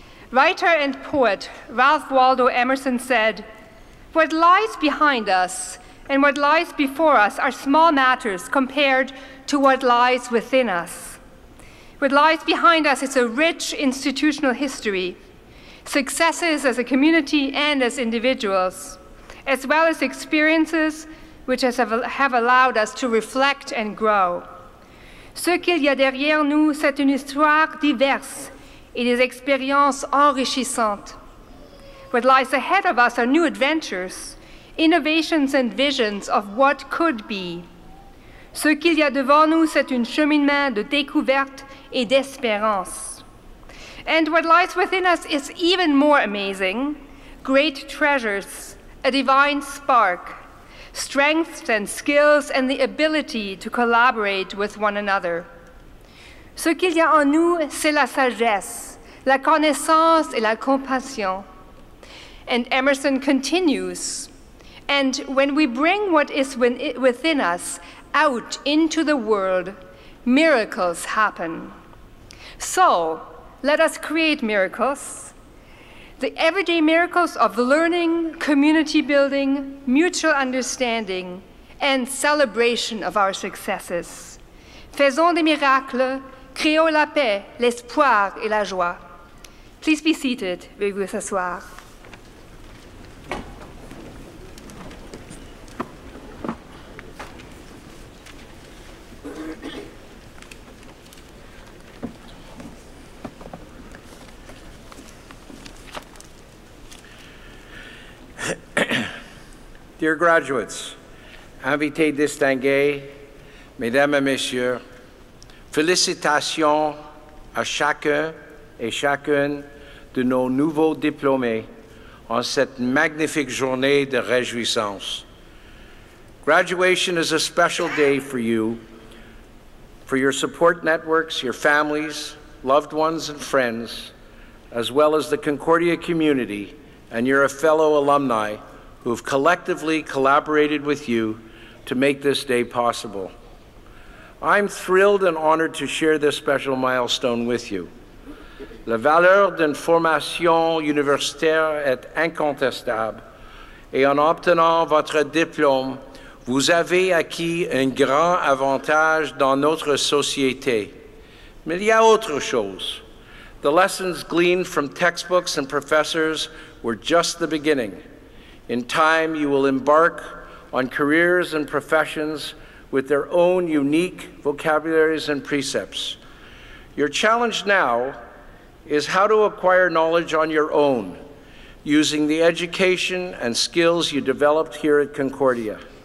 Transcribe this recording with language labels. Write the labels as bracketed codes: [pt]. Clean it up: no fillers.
[en] Writer and poet Ralph Waldo Emerson said, "What lies behind us and what lies before us are small matters compared to what lies within us. What lies behind us is a rich institutional history, successes as a community and as individuals, as well as experiences which have allowed us to reflect and grow. [fr] Ce qu'il y a derrière nous, c'est une histoire diverse et des expériences enrichissantes. [en] What lies ahead of us are new adventures, innovations and visions of what could be. [fr] Ce qu'il y a devant nous, c'est un cheminement de découverte et d'espérance. [en] And what lies within us is even more amazing, great treasures, a divine spark, strengths and skills and the ability to collaborate with one another. [fr] Ce qu'il y a en nous, c'est la sagesse, la connaissance et la compassion. [en] And Emerson continues, and when we bring what is within us out into the world, miracles happen. So, let us create miracles. The everyday miracles of learning, community building, mutual understanding, and celebration of our successes. [fr] Faisons des miracles, créons la paix, l'espoir et la joie. [en] Please be seated. [fr] Veuillez vous asseoir. [en] Dear graduates, [fr] invités distingués, mesdames et messieurs, félicitations à chacun et chacune de nos nouveaux diplômés en cette magnifique journée de réjouissance. [en] Graduation is a special day for you, for your support networks, your families, loved ones, and friends, as well as the Concordia community and your fellow alumni who have collectively collaborated with you to make this day possible. I'm thrilled and honored to share this special milestone with you. [fr] La valeur d'une formation universitaire est incontestable et en obtenant votre diplôme, vous avez acquis un grand avantage dans notre société. Mais il y a autre chose. [en] The lessons gleaned from textbooks and professors were just the beginning. In time, you will embark on careers and professions with their own unique vocabularies and precepts. Your challenge now is how to acquire knowledge on your own, using the education and skills you developed here at Concordia.